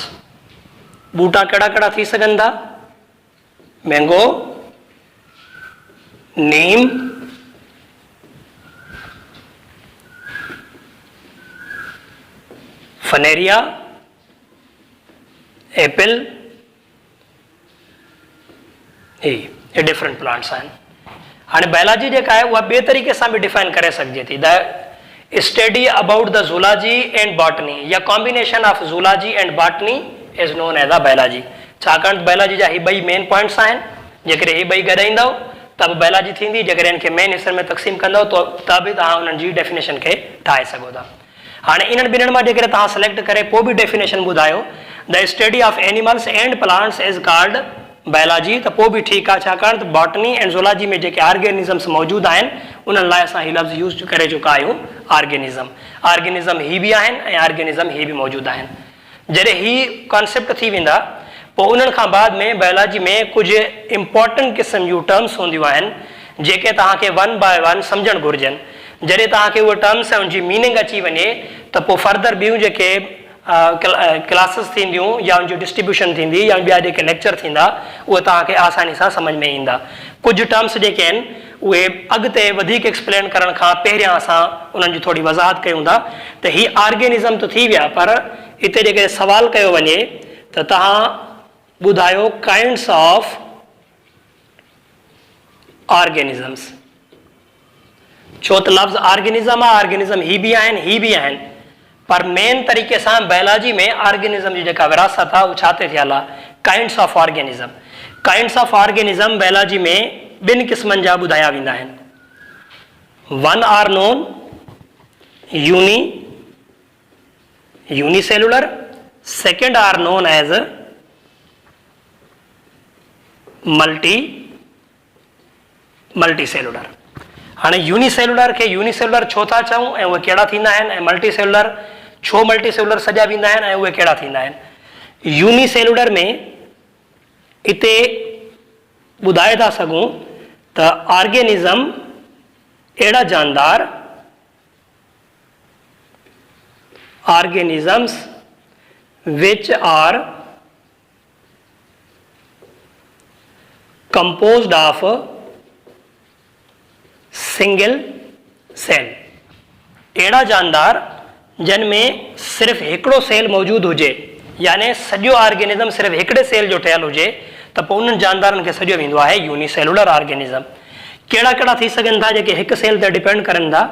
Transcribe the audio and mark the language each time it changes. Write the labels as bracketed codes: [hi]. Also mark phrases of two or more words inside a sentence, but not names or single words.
[sd] बूटा कड़ा कड़ा थी सघनि था? मैंगो, नीम, फनेरिया, एप्पल, ये [en] different plants [sd] आहिनि। हाणे बायोलॉजी जेका आहे उहा ॿिए तरीक़े सां बि डिफाइन करे सघिजे थी। [en] The study about the zoology and botany या combination of zoology and botany is known as a biology. [sd] छाकाणि बायोलॉजी जा ही ॿई [en] main points [sd] आहिनि। जेकॾहिं ही ॿई गॾाईंदव त बि बायोलॉजी थींदी। जेकॾहिं हिन खे मेन हिसनि में तक़सीम कंदव त बि तव्हां उन्हनि जी डेफिनेशन खे ठाहे सघो था। हाणे इन्हनि ॿिन्हिनि मां जेकॾहिं तव्हां सिलेक्ट करे पोइ बि डेफिनेशन ॿुधायो [en] the study of animals and plants is called biology, [sd] त पोइ बि ठीकु आहे। छाकाणि त बॉटनी ऐं ज़ूलॉजी में जेके ऑर्गेनिज़म्स मौजूदु आहिनि उन्हनि लाइ असां हीउ लफ़्ज़ यूज़ करे चुका आहियूं ऑर्गेनिज़म। ऑर्गेनिज़म ही बि आहिनि ऐं ऑर्गेनिज़म ही बि मौजूदु आहिनि। जॾहिं ही कॉन्सेप्ट थी वेंदा पोइ उन्हनि खां बाद में बायोलॉजी में कुझु इम्पॉर्टेंट क़िस्म जूं टर्म्स हूंदियूं आहिनि जेके तव्हांखे [en] one by one [sd] सम्झणु घुरिजनि। जॾहिं तव्हांखे उहे टर्म्स ऐं उनजी मीनिंग अची वञे त पोइ फर्दर ॿियूं जेके क्लासिस थींदियूं या उनजी डिस्ट्रीब्यूशन थींदी या ॿिया जेके लेक्चर थींदा उहे तव्हांखे आसानी सां सम्झ में ईंदा। कुझु टर्म्स जेके आहिनि उहे अॻिते वधीक एक्सप्लेन करण खां पहिरियां असां उन्हनि जी थोरी वज़ाहत कयूं था। त ही ऑर्गेनिज़म त थी विया, पर हिते जेके सवाल कयो वञे त तव्हां ॿुधायो [en] kinds of organisms. [sd] छो त लफ़्ज़ ऑर्गेनिज़म आहे, ऑर्गेनिज़म ही बि आहिनि ही बि आहिनि, पर मेन तरीक़े सां बायोलॉजी में ऑर्गेनिज़म जी जेका विरासत आहे उहा छा ते थियल आहे? [en] kinds of organism. kinds of organism [sd] बायोलॉजी में ॿिनि क़िस्मनि जा ॿुधाया वेंदा आहिनि। [en] One are known unicellular, second are known as multicellular. [sd] हाणे यूनिसेलुलर खे यूनिसेलुलर छो था चऊं ऐं उहे कहिड़ा थींदा आहिनि ऐं मल्टीसेलुलर छो मल्टीसेलुलर सॼा वेंदा आहिनि ऐं उहे कहिड़ा थींदा आहिनि? यूनिसेलुलर में हिते ॿुधाए था सघूं त ऑर्गेनिज़म अहिड़ा जानदार [en] organisms which are composed of single cell. [sd] अहिड़ा जानदार जिन में सिर्फ़ु हिकिड़ो सेल मौजूदु हुजे, यानी सॼो ऑर्गेनिज़म सिर्फ़ु हिकिड़े सेल जो ठहियलु हुजे त पोइ उन्हनि जानदारनि खे सॼो वेंदो आहे [en] unicellular organism. [sd] कहिड़ा कहिड़ा थी सघनि था जेके हिकु सेल ते डिपेंड करनि था?